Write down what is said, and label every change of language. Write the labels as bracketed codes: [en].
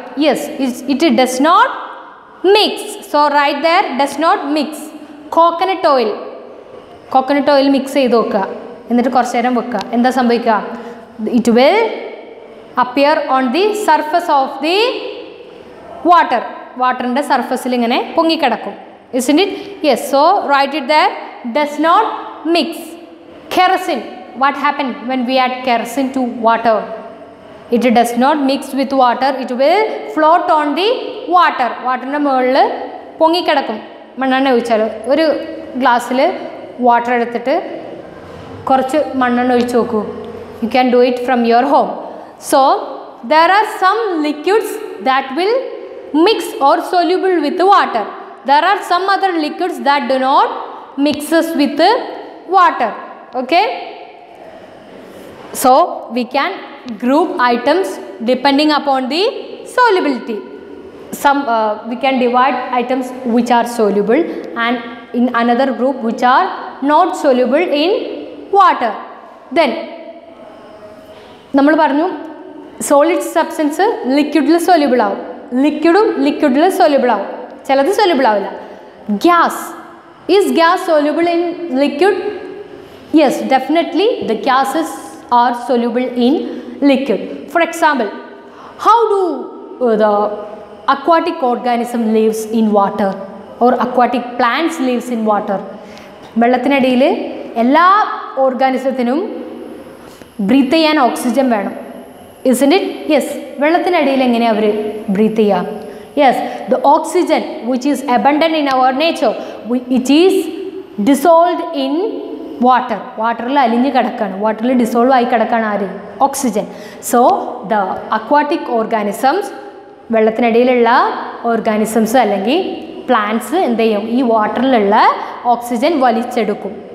[en] Yes, it does not mix. So right there, does not mix. Coconut oil. [ml] Coconut oil mix ചെയ്തു വെക്കുക. എന്നിട്ട് കുറച്ച് നേരം വെക്കുക. എന്താ സംഭവിക്കുക? [en] It will appear on the surface of the water. [ml] വാട്ടറിൻ്റെ സർഫസിൽ ഇങ്ങനെ പൊങ്ങിക്കിടക്കും. [en] Isn't it? Yes, so write it there. Does not mix. Kerosene. What happened when we add kerosene to water? It does not mix with water. It will float on the water. [ml] വാട്ടറിൻ്റെ മുകളിൽ പൊങ്ങിക്കിടക്കും. മണ്ണെണ്ണ ഒഴിച്ചാൽ ഒരു ഗ്ലാസ്സിൽ water എടുത്തിട്ട് കുറച്ച് മണ്ണെണ്ണ ഒഴിച്ച് നോക്കൂ. [en] You can do it from your home. So there are some liquids that will mix or soluble with the water. There are some other liquids that do not mixes with the water. Okay, so we can group items depending upon the solubility. Some we can divide items which are soluble and in another group which are not soluble in water. [ml] Then നമ്മൾ പറഞ്ഞു solid substance ലിക്വിഡിൽ soluble ആവും, ലിക്വിഡും ലിക്വിഡിൽ soluble ആവും, ചിലത് soluble ആവില്ല. [en] Gas, is gas soluble in liquid? Yes, definitely the gases are soluble in liquid. For example, how do the aquatic organism lives in water or aquatic plants lives in water? [ml] വെള്ളത്തിനടിയിൽ എല്ലാ ഓർഗാനിസത്തിനും breath ചെയ്യാൻ oxygen വേണം. [en] Isn't it? [ml] Yes, വെള്ളത്തിനടിയിൽ എങ്ങനെയാണ് അവർ breath ചെയ്യുക? [en] Yes, the oxygen which is abundant in our nature, it is dissolved in water. [ml] വാട്ടറിൽ അലിഞ്ഞ് കിടക്കുകയാണ്, വാട്ടറിൽ ഡിസോൾവ് ആയി കിടക്കുകയാണ് ആര്? Oxygen. [en] so the aquatic organisms [ml] വെള്ളത്തിനടിയിലുള്ള organisms അല്ലെങ്കിൽ പ്ലാന്റ്സ് എന്ത് ചെയ്യും, ഈ വാട്ടറിലുള്ള ഓക്സിജൻ വലിച്ചെടുക്കും.